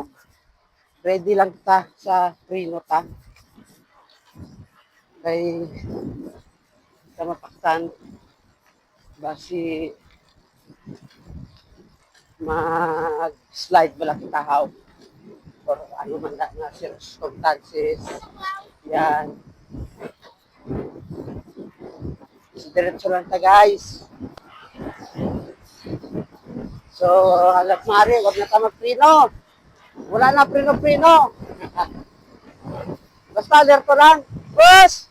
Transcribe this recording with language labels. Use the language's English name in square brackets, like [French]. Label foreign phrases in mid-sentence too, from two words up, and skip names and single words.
[Hiligaynon] Ready lang kita sa preno ta. Kay sa mapaktan basi mag-slide bala kita how or ano man na circumstances. Yan. So, diretso lang ta guys. So, halat mari, wag na ta magprino. Wala na prino-prino. Basta alerto lang. Bus!